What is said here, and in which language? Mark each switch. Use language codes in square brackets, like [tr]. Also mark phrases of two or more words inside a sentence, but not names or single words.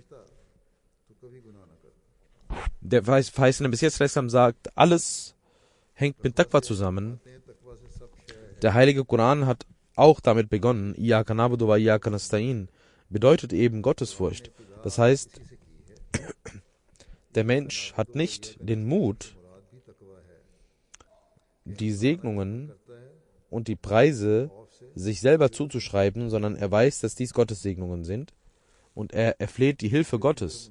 [de] Der verheißene Messias sagt, alles hängt mit Taqwa zusammen. Der heilige Koran hat auch damit begonnen, [ar] إياك نعبد وإياك نستعين, [de] bedeutet eben Gottesfurcht. Das heißt, der Mensch hat nicht den Mut, die Segnungen und die Preise sich selber zuzuschreiben, sondern er weiß, dass dies Gottes Segnungen sind und er erfleht die Hilfe Gottes.